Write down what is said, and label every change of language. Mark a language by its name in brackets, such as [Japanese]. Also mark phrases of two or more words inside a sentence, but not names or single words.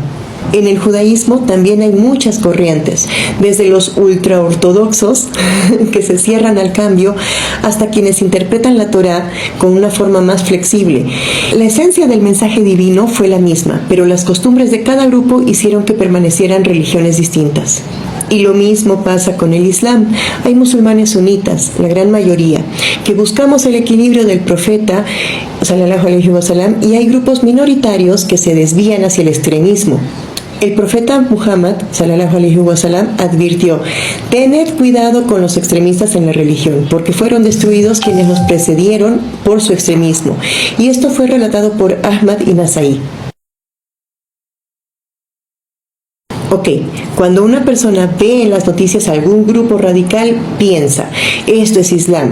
[Spanish] En el judaísmo también hay muchas corrientes, desde los ultraortodoxos, que se cierran al cambio, hasta quienes interpretan la Torá con una forma más flexible. La esencia del mensaje divino fue la misma, pero las costumbres de cada grupo hicieron que permanecieran religiones distintas. Y lo mismo pasa con el Islam. Hay musulmanes sunitas, la gran mayoría, que buscamos el equilibrio del profeta, [Arabic] صلى الله عليه وسلم, [Spanish] y hay grupos minoritarios que se desvían hacia el extremismo. El profeta Muhammad, [Arabic] صلى الله عليه وسلم, [Spanish] advirtió: tened cuidado con los extremistas en la religión, porque fueron destruidos quienes los precedieron por su extremismo. Y esto fue relatado por Ahmad y Nasaí. Ok, cuando una persona ve en las noticias algún grupo radical, piensa, esto es Islam.